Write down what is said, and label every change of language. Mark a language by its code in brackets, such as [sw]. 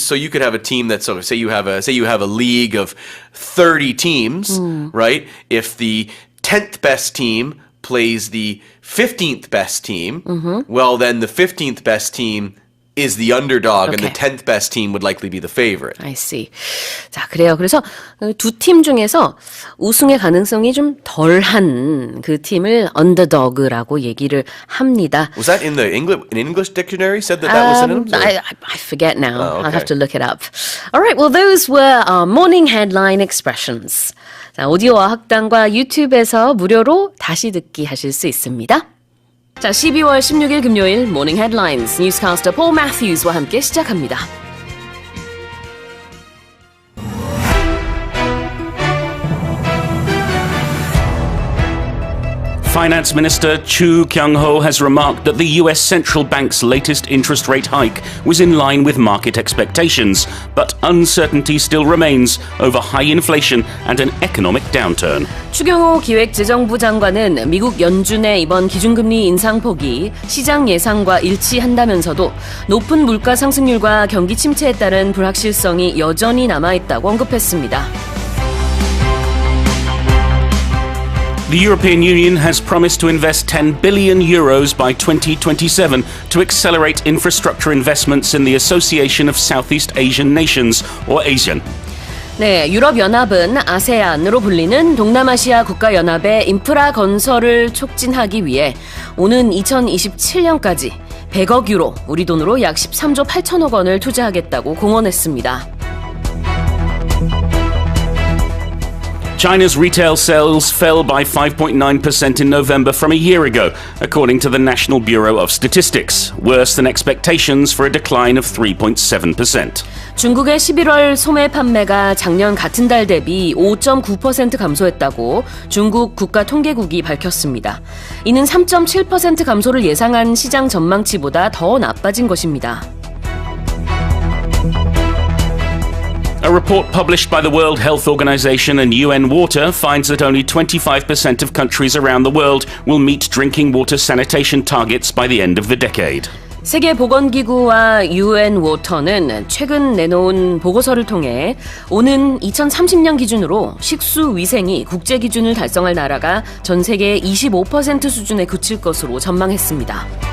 [en] So you could have a team that's say you have a league of 30 teams, right? If the 10th best team plays the 15th best team, well, then the 15th best team is the underdog, and the 10th best team would likely be the favorite. I see. [ko] 자, 그래요. 그래서 두 팀 중에서 우승의 가능성이 좀 덜한 그 팀을 underdog라고 얘기를 합니다. [en] Was that in the English dictionary? Said that was synonyms? I forget now. Oh, okay. I'll have to look it up. All right. Well, those were our morning headline expressions. [ko] 자, 오디오와 학당과 유튜브에서 무료로 다시 듣기 하실 수 있습니다. 자, 12월 16일 금요일 모닝 헤드라인스 뉴스캐스터 폴 매튜스와 함께 시작합니다. [en] Finance Minister Chu Kyung-ho has remarked that the US Central Bank's latest interest rate hike was in line with market expectations, but uncertainty still remains over high inflation and an economic downturn. [ko] 추경호 기획재정부 장관은 미국 연준의 이번 기준금리 인상폭이 시장 예상과 일치한다면서도 높은 물가 상승률과 경기 침체에 따른 불확실성이 여전히 남아있다고 언급했습니다. [en] The European Union has promised to invest 10 billion euros by 2027 to accelerate infrastructure investments in the Association of Southeast Asian Nations, or ASEAN. [ko] 네, 유럽연합은 아세안으로 불리는 동남아시아 국가연합의 인프라 건설을 촉진하기 위해 오는 2027년까지 100억 유로, 우리 돈으로 약 13조 8천억 원을 투자하겠다고 공언했습니다. [en] China's retail sales fell by 5.9% in November from a year ago, according to the National Bureau of Statistics, worse than expectations for a decline of 3.7%. [ko] 중국의 11월 소매 판매가 작년 같은 달 대비 5.9% 감소했다고 중국 국가통계국이 밝혔습니다. 이는 3.7% 감소를 예상한 시장 전망치보다 더 나빠진 것입니다. [en] A report published by the World Health Organization and UN Water finds that only 25% of countries around the world will meet drinking water sanitation targets by the end of the decade. [ko] 세계보건기구와 UN 워터는 최근 내놓은 보고서를 통해 오는 2030년 기준으로 식수 위생이 국제 기준을 달성할 나라가 전 세계 25% 수준에 그칠 것으로 전망했습니다.